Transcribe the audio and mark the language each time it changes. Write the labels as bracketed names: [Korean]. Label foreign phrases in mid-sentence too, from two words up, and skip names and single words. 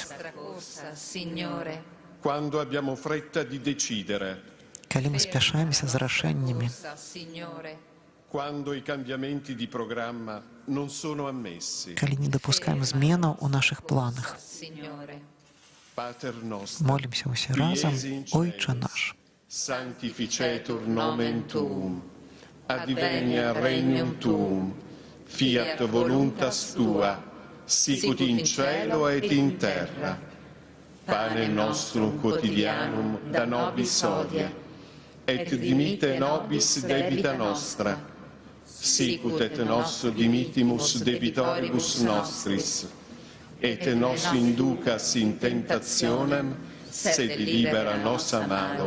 [Italian] Nostra corsa, Signore. Quando abbiamo fretta di decidere. [Belarusian] калі мы спяшаемся з рашэннямі, [Italian] Corsa, Signore. Quando i cambiamenti di programma non sono ammessi. [Belarusian] калі не дапускаем зменаў у нашых планах. [Italian] Signore. [Latin] Pater nostro, [Belarusian] Молімся ўсе [Latin] qui [Belarusian] разам, [Latin] es in [Belarusian] Ойче [Latin] celis, [Belarusian] наш. [Latin] sanctificetur nomen tuum, adveniat regnum tuum, fiat voluntas tua, sicut in cielo et in terra. Pane nostrum quotidianum da nobis hodie, et dimitte nobis debita nostra, sicut et nos dimittimus debitoribus nostris, et nos inducas in tentationem, sed libera nos a malo.